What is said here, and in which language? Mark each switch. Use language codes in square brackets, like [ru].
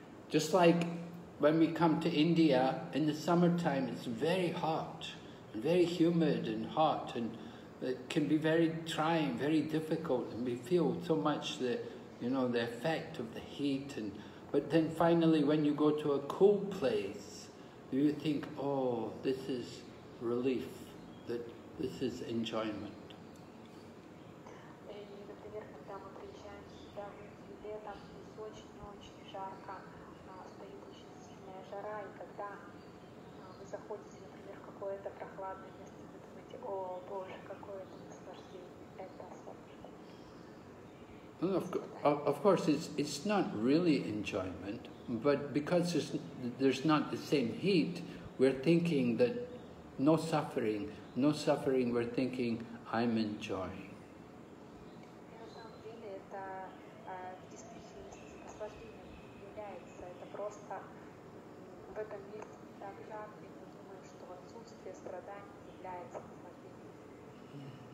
[en] Just like when we come to India, in the summertime it's very hot, very humid and hot, and it can be very trying, very difficult, and we feel so much the effect of the heat. But then finally, when you go to a cool place, you think, oh, this is relief, that this is enjoyment. [ru] И, например, когда мы приезжаем сюда в летом, здесь очень-очень жарко, стоит очень сильная жара, и когда вы заходите, например, в какое-то прохладное место, вы думаете, о, Боже, какое это наслаждение, это освобождение. [en] Well, of course, it's not really enjoyment, but because there's not the same heat, we're thinking that no suffering, we're thinking, I'm enjoying. [ru] На самом деле это в действительности наслаждением является, это просто в этом месте так жарко, и мы думаем, что отсутствие страданий является наслаждением.